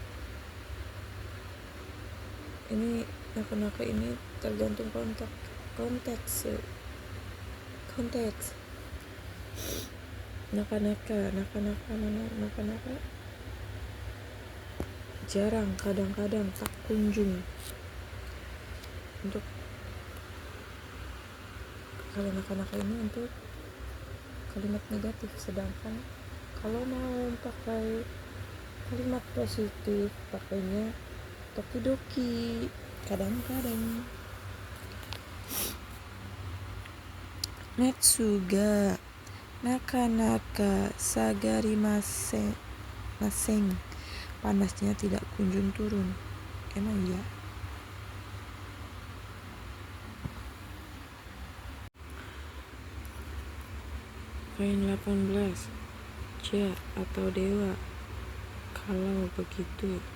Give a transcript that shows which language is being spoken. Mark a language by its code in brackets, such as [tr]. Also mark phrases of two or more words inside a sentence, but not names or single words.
[id] Ini naka-naka ini tergantung konteks. Naka-naka mana naka-naka? Jarang, kadang-kadang, tak kunjung. Untuk kalau naka-naka ini untuk kalimat negatif, sedangkan kalau mau pakai kalimat positif pakainya tokidoki, kadang-kadang. [ja] 熱がなかなか下がりません, [id] panasnya tidak kunjung turun. Emang iya. Poin 18. Ja atau dewa. Kalau begitu.